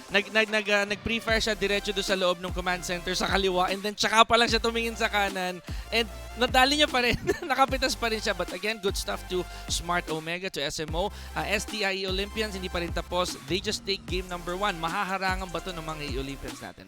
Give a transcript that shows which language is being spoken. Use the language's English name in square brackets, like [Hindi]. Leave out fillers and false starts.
[Filipino] Nag-pre-fire siya diretso doon sa loob ng command center sa kaliwa, and then tsaka pa lang siya tumingin sa kanan, and nadali niya pa rin. Nakapitas pa rin siya. [English] But again, good stuff to Smart Omega, to SMO. STIE Olympians, [Filipino] hindi pa rin tapos. [English] They just take game number 1. [Filipino] Mahaharangan ba ito ng mga Olympians natin?